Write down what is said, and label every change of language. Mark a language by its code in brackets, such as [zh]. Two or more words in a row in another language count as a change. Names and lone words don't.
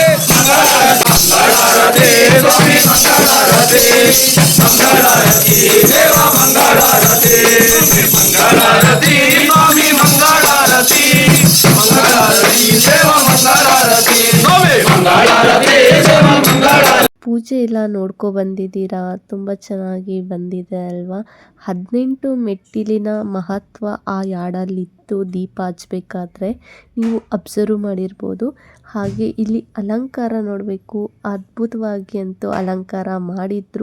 [kn] ಮಂಗಳಾರತಿ ಸ್ವಾಮಿ ಮಂಗಳಾರತಿ ಮಂಗಳಾರತಿ ದೇವಾ ಮಂಗಳಾರತಿ ಮಂಗಳಾರತಿ ಸ್ವಾಮಿ ಮಂಗಳಾರತಿ ಮಂಗಳಾರತಿ ದೇವಾ ಮಂಗಳಾರತಿ ಸ್ವಾಮಿ ಮಂಗಳಾರತಿ ದೇವಾ ಮಂಗಳಾರತಿ. ಪೂಜೆ ಎಲ್ಲ ನೋಡ್ಕೊ ಬಂದಿದ್ದೀರಾ, ತುಂಬ ಚೆನ್ನಾಗಿ ಬಂದಿದೆ ಅಲ್ವಾ. 18 ಮೆಟ್ಟಿಲಿನ ಮಹತ್ವ ಆ ಯಾಡಲ್ಲಿತ್ತು ದೀಪ ಹಚ್ಬೇಕಾದ್ರೆ ನೀವು ಅಬ್ಸರ್ವ್ ಮಾಡಿರ್ಬೋದು. ಹಾಗೆ ಇಲ್ಲಿ ಅಲಂಕಾರ ನೋಡಬೇಕು, ಅದ್ಭುತವಾಗಿ ಅಂತೂ ಅಲಂಕಾರ ಮಾಡಿದ್ರು.